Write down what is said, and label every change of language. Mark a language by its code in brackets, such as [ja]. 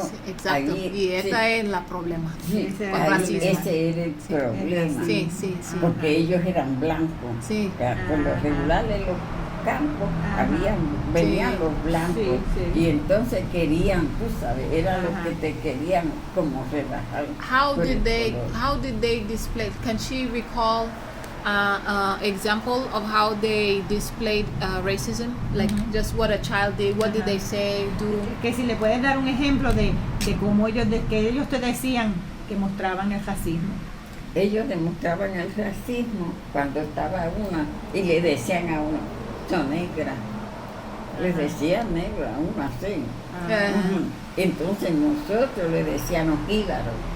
[es] Sí, exacto, y ese es el problema. Sí, ese era el problema. Sí. Porque ellos eran blancos. Sí. Por lo regular en los campos venían los blancos y entonces querían, tú sabes, era lo que te querían como rebajar. [en] How did they display? Can she recall example of how they displayed racism? Like just what a child did, what did they say, do? [es] Que si le puedes dar un ejemplo de cómo que ellos te decían que mostraban el racismo. Ellos demostraban el racismo cuando estaba una y le decían a uno, son negra. Les decían negra a uno así. Entonces nosotros le decíamos jíbaro.